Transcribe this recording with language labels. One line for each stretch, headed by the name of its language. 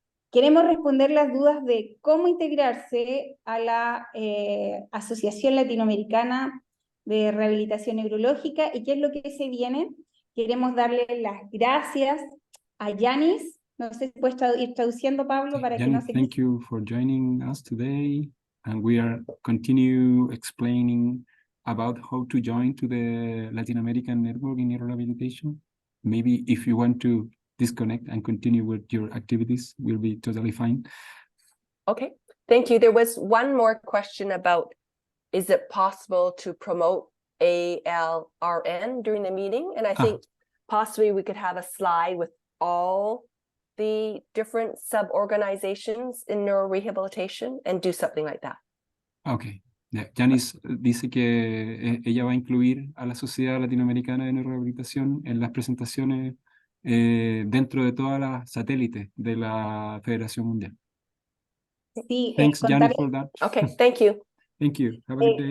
Spanish: Queremos responder las dudas de cómo integrarse a la Asociación Latinoamericana de Rehabilitación Neurológica y qué es lo que se viene. Queremos darle las gracias a Janice. No sé si puedes ir traduciendo, Pablo, para Janice, que no se...
English: Thank you for joining us today. And we are continue explaining about how to join to the Latin American Network in Neurorehabilitation. Maybe if you want to disconnect and continue with your activities, will be totally fine. Okay, thank you. There was one more question about, is it possible to promote ALRN during the meeting? And I think possibly we could have a slide with all the different sub-organizations in neurorehabilitation and do something like that. Okay. Yeah.
Spanish: Janice dice que ella va a incluir a la Sociedad Latinoamericana de Neurorehabilitación en las presentaciones dentro de todas las satélites de la Federación Mundial. Sí,
English: Thanks, Janice, for that. Okay, thank you. Thank you. Have a good day.